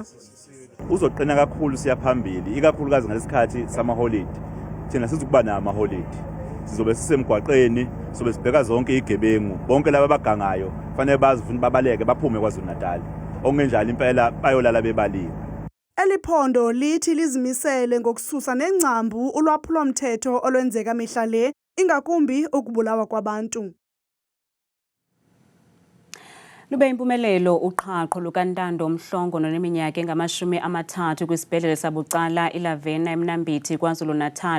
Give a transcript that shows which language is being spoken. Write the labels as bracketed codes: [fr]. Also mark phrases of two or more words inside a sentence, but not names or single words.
[zu] Uzoqina kakhulu siya phambili ikakhulukazi ngalesikhathi samaholide. Thina sizokuba nama holide sizobe sisemgwaqeni sobe sibheka zonke igebengu bonke laba abagangayo fanele bazi ufuna babaleke baphume kwaZulu Natal okungenjalo impela bayolala bebaliwe. [xh] Eliphondo lithi lizimisele ngokususa nengcambu ulwaphulomthetho olwenzeka mihla le ingakumbi ukubulawa kwabantu. Lubeyimpumelelo uqhaqho luka Ntando omhlongo noneminyaka engama-30 kwisibhedlele sabucala iLavena eMnambithi KwaZulu Natal.